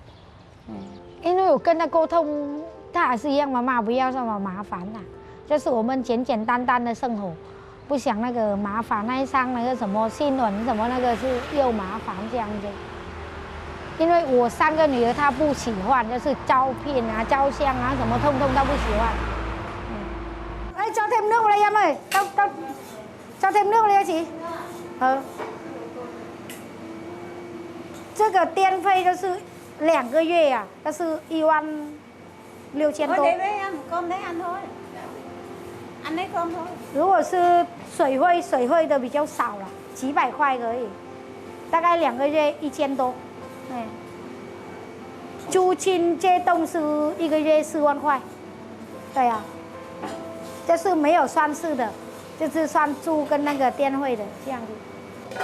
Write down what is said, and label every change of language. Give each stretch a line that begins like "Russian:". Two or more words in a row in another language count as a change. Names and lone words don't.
Chinese: 因为我跟他沟通，他还是一样，妈妈不要这么麻烦啦，就是我们简简单单的生活，不想那个麻烦，那上那个什么新闻什么那个是又麻烦这样子。因为我3个女儿，她不喜欢，就是照片啊、照相啊什么，通通都不喜欢。
Vietnamese: 哎，cho thêm nước vào đây em ơi, cho thêm nước vào đây chị.
Chinese: 这个电费就是2个月啊，就是16000多。
Vietnamese: Thôi để với em, cơm đấy ăn thôi. Ăn đấy cơm thôi.
Chinese: 如果是水费的比较少了，几百块而已，大概2个月1000多。租金这栋是1个月4万块，对呀、这是没有算是的，就是算租跟那个电费的这样子。